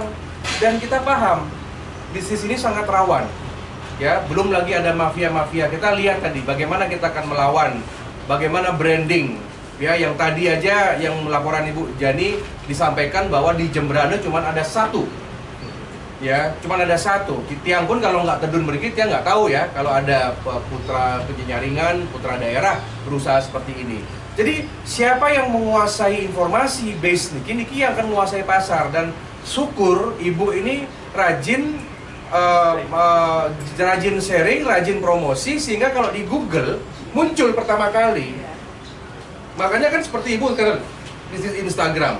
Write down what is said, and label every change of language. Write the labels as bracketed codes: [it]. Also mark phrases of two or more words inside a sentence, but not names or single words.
[id] Dan kita paham bisnis ini sangat rawan ya, belum lagi ada mafia-mafia. Kita lihat tadi bagaimana kita akan melawan, bagaimana branding ya, yang tadi aja yang laporan Ibu Jani disampaikan bahwa di Jembrana cuma ada 1 ya, cuma ada 1. Tiang pun kalau nggak tedun berikit, Tiang nggak tahu ya kalau ada putra penjaringan, putra daerah berusaha seperti ini. Jadi siapa yang menguasai informasi base niki yang akan menguasai pasar. Dan syukur ibu ini rajin sharing, rajin promosi, sehingga kalau di Google muncul pertama kali Makanya kan seperti ibu kan bisnis Instagram.